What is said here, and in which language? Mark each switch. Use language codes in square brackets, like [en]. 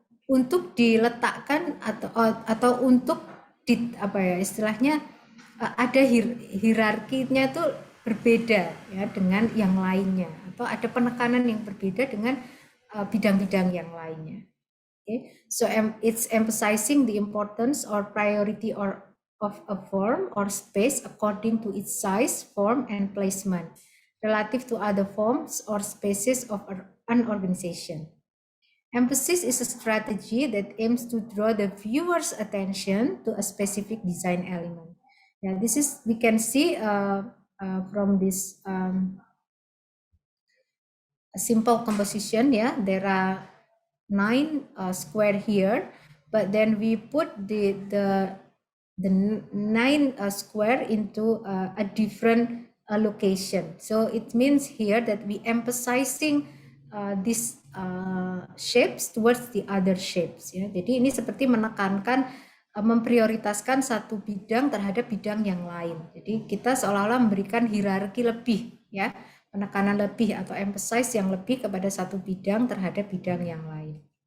[id] untuk diletakkan atau untuk apa ya istilahnya ada hierarkinya itu berbeda ya dengan yang lainnya atau ada penekanan yang berbeda dengan bidang-bidang yang lainnya. [en] Okay, so it's emphasizing the importance or priority or of a form or space according to its size, form, and placement relative to other forms or spaces of an organization. Emphasis is a strategy that aims to draw the viewer's attention to a specific design element. Yeah, this is, we can see from this simple composition. Yeah, there are 9 square here, but then we put the 9 square into a different location. So it means here that we emphasizing these shapes towards the other shapes. [id] Ya. Jadi ini seperti menekankan memprioritaskan satu bidang terhadap bidang yang lain. Jadi kita seolah-olah memberikan hierarki lebih, ya, penekanan lebih atau emphasize yang lebih kepada satu bidang terhadap bidang yang lain.